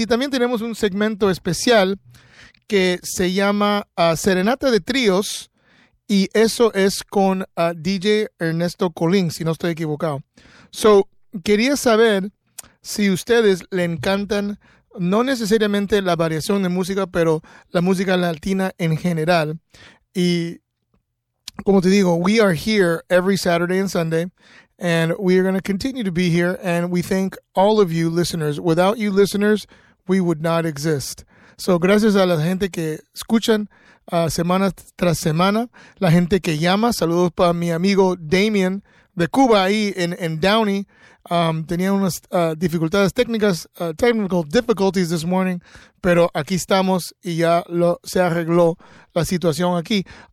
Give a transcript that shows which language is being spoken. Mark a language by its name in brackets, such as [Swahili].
[Spanish] Y también tenemos un segmento especial que se llama Serenata de Tríos, y eso es con DJ Ernesto Colín, si no estoy equivocado. So, quería saber si ustedes le encantan, no necesariamente la variación de música, pero la música latina en general. Y, como te digo, [English] we are here every Saturday and Sunday, and we are going to continue to be here, and we thank all of you listeners. Without you listeners, we would not exist. [Spanish] So, gracias a la gente que escuchan semana tras semana, la gente que llama. Saludos para mi amigo Damien de Cuba ahí en Downey. Tenía unas dificultades técnicas, [English] technical difficulties this morning, [Spanish] pero aquí estamos y ya se arregló la situación aquí.